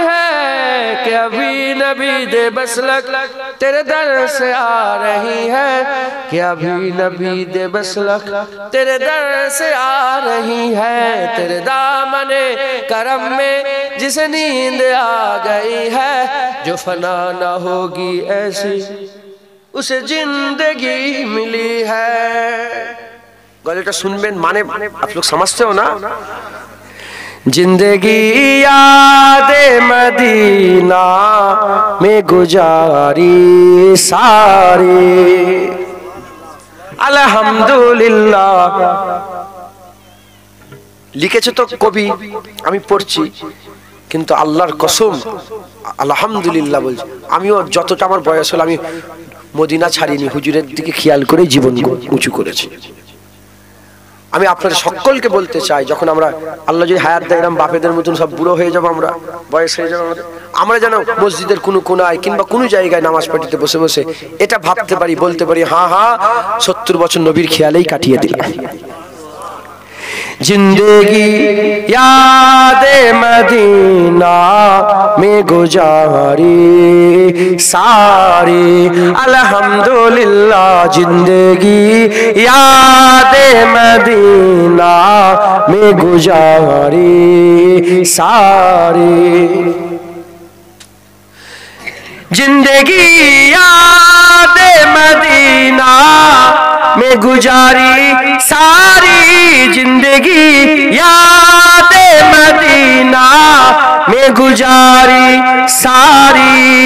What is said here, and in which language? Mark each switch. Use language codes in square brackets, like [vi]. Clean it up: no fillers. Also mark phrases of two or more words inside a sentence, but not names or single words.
[ur] ہے، کہ ابھی نبی دے بسلک تیرے در سے آ رہی ہے، کہ ابھی نبی دے بسلک تیرے در سے آ رہی ہے، تیرے دامن کرم میں جسے نیند آ گئی ہے، جو فنا نہ ہوگی ایسی اسے زندگی ملی ہے۔ گولیٹا سنبین مانے آپ لوگ سمجھتے ہو نا؟ زندگی یاد مدینہ میں گزاری ساری، [bn] আলহামদুলিল্লাহ। লিখেছে তো কবি, আমি পড়ছি, কিন্তু আল্লাহর কসম আলহামদুলিল্লাহ বলছি। আমিও যতটা আমার বয়স হলো আমি মদিনা ছাড়িনি, হুজুরের দিকে খেয়াল করে জীবন উঁচু করেছি। আমি আপনাদের সকলকে বলতে চাই, যখন আমরা আল্লাহ যদি হায়াত দেয় এরকম বাপেদের মতন সব বুড়ো হয়ে যাবো, আমরা বয়স হয়ে যাবো, আমরা যেন মসজিদের কোনো কোনায় কিংবা কোনো জায়গায় নামাজ পড়তে বসে বসে এটা ভাবতে পারি, বলতে পারি, হ্যাঁ হ্যাঁ 70 বছর নবীর খেয়ালেই কাটিয়ে দিলাম। [ur] زندگی یاد مدینہ میں گزاری ساری، الحمدللہ. زندگی یاد مدینہ میں گزاری ساری، زندگی یاد مدینہ میں گزاری ساری، زندگی یاد مدینہ میں گزاری ساری.